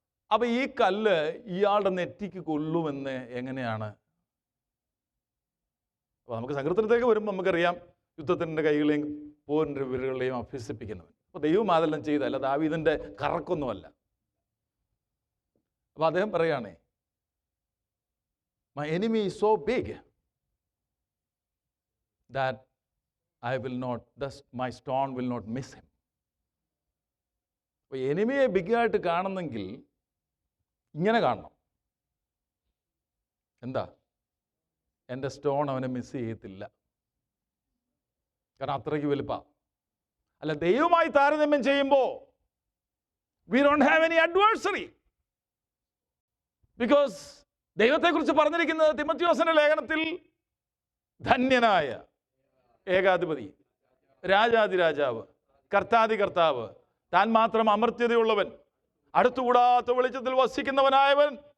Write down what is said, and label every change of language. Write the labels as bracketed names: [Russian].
[Malayalam] അപ്പം ഈ കല്ല് ഇയാളുടെ നെറ്റിക്ക് കൊള്ളുമെന്ന് എങ്ങനെയാണ്? അപ്പോൾ നമുക്ക് സങ്കീർത്തനത്തേക്ക് വരുമ്പോൾ നമുക്കറിയാം, യുദ്ധത്തിൻ്റെ കൈകളെയും പോരിൻ്റെ വിരലുകളെയും അഭ്യസിപ്പിക്കുന്നവൻ. അപ്പോൾ ദൈവം അതെല്ലാം ചെയ്തല്ല, ദാവീദിൻ്റെ കറക്കൊന്നുമല്ല. അപ്പോൾ അദ്ദേഹം പറയുകയാണേ, my enemy is so big [English] that I will not, thus my stone will not miss him. [Malayalam] അപ്പോൾ എനിമിയെ ബിഗായിട്ട് കാണുന്നെങ്കിൽ ഇങ്ങനെ കാണണം. എന്താ? എൻ്റെ സ്റ്റോൺ അവനെ മിസ് ചെയ്യത്തില്ല, കാരണം അത്രയ്ക്ക് വലുപ്പമാണ്. അല്ല, ദൈവമായി താരതമ്യം ചെയ്യുമ്പോൾ [English] we don't have any adversary, [Malayalam] because ദൈവത്തെക്കുറിച്ച് പറഞ്ഞിരിക്കുന്നത് തിമോഥെയോസിന്റെ ലേഖനത്തിൽ ധന്യനായ ഏകാധിപതി, രാജാതിരാജാവ്, കർത്താതി കർത്താവ്, താൻ മാത്രം അമർത്യതയുള്ളവൻ, അടുത്തുകൂടാത്ത വെളിച്ചത്തിൽ വസിക്കുന്നവനായവൻ.